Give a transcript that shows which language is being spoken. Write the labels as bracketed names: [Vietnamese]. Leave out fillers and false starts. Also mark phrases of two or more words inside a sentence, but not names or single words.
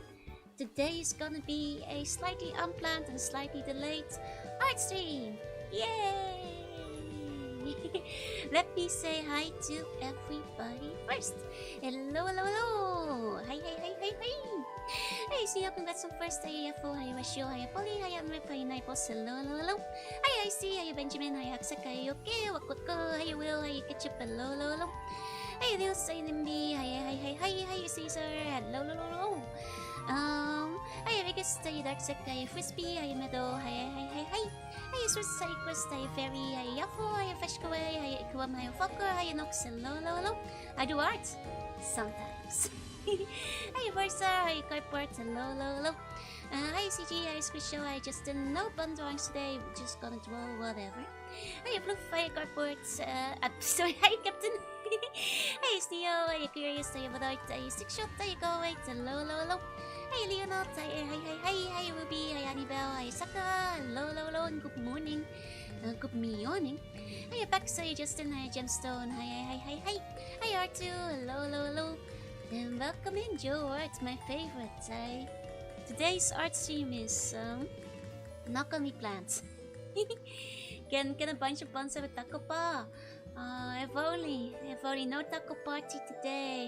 [English] Today is gonna be a slightly unplanned and slightly delayed art stream. Yay! Let me say hi to everybody first. Hello, hello, hello! Hi, hi, hi, hi, hi! Hey, see you, congrats on first. Hi, Fo, hi, Rashio, hi, Polly, hi, Amrip, hi, Nipos, hello, hello, hello. Hi, see, hi, Benjamin, hi, Aksak, hi, okay, Wakwako, hi, Will, hi, Ketchup, hello, hello, hello. Hi, Lios, hi, Nimby, hi, hi, hi, hi, hi, Caesar, hello, hello, hello. Hi, Vegas, hi, Darksec, hi, Frisbee, hi, Meadow, hi, hi, hi, hi. Hi, Swiss, hi, Quest, hi, Fairy, hi, Yafo, hi, Feshkaway, hi, Ikwam, hi, Fokker, hi, Nox, hello, hello, hello. I do art. Sometimes. Hi, Versa, hi, Carport, hello, hello, hello. Hi, CG, hi, Squisho, hi, Justin. No bun drawings today, we're just gonna draw whatever. Hi, Blue, hi, Carport, sorry, hi, Captain. Hey, Sneo, hi, Curious, hi, Vadart, hi, Six Shot, hi, Go, wait, hello, hello, hello. Hi, Leonard, hi, Ruby, hi, Annabelle, hi, Saka, hello, hello, hello, and good morning. Good morning. Hi, Pax, hi, Justin, hi, Gemstone, hi. Hi, R2, hello, hello, hello. And welcome in, Joe. It's my favorite. Today's art stream is not gonna be planned. Get a bunch of buns with taco pa. If only no taco party today.